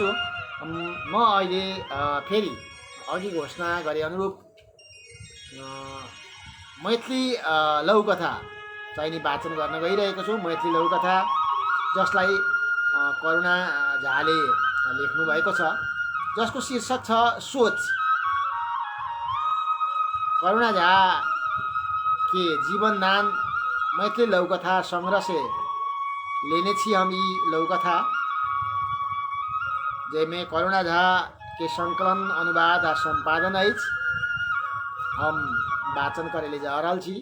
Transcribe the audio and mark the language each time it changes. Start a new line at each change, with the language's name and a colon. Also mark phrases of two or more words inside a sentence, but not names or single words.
Nepali: म अहिले फेरि अघि घोषणा गरे अनुरूप मैथिली लघुकथा चाहिने वाचन गर्न गइरहेको छु। मैथिली लघुकथा जसलाई करुणा झाले लेख्नुभएको छ, जसको शीर्षक छ सोच।
Maithili: करुणा झा के जीवनदान मैथिली लघुकथा संग्रह से लेने छी हम ये लघुकथा, जैमें करुणा झा के संकलन, अनुवाद आ संपादन अछि। हम वाचन करेले जा रहल छी।